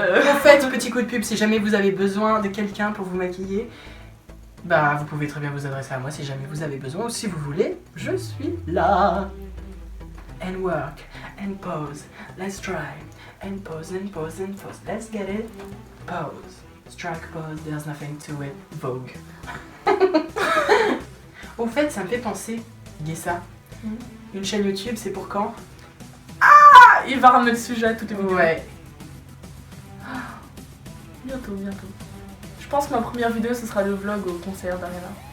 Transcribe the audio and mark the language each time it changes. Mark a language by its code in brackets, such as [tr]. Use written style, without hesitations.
[fr] En fait, petit coup de pub, si jamais vous avez besoin de quelqu'un pour vous maquiller, bah vous pouvez très bien vous adresser à moi si jamais vous avez besoin ou si vous voulez, je suis là. [en] And work, and pose, let's try, and pose, and pose, and pose, let's get it. Pose, strike pose, there's nothing to it, Vogue. [fr] Au fait, ça me fait penser, Gessa, une chaîne YouTube, c'est pour quand? Ah, il va ramener le sujet à toutes les vidéos. Ouais. Bientôt, bientôt. Je pense que ma première vidéo ce sera le vlog au concert d'Ariana.